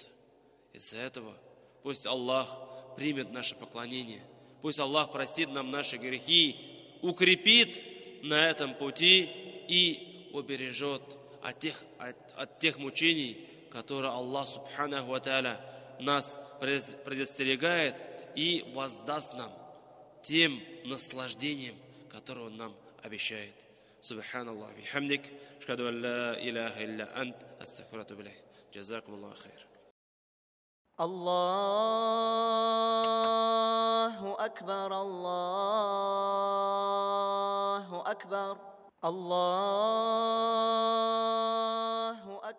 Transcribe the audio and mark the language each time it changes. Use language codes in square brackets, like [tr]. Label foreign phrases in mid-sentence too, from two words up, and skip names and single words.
[ru] Из-за этого пусть Аллах примет наше поклонение, пусть Аллах простит нам наши грехи, укрепит на этом пути и убережет от тех мучений, которые Аллах [ar] سبحانه وتعالى [ru] нас предостерегает, и воздаст нам тем наслаждением, которое Он нам обещает. [ar] سبحان الله، بحمدك، أشهد أن لا إله إلا أنت، أستغفرك وأتوب إليك. جزاكم الله خير. الله أكبر، الله أكبر، الله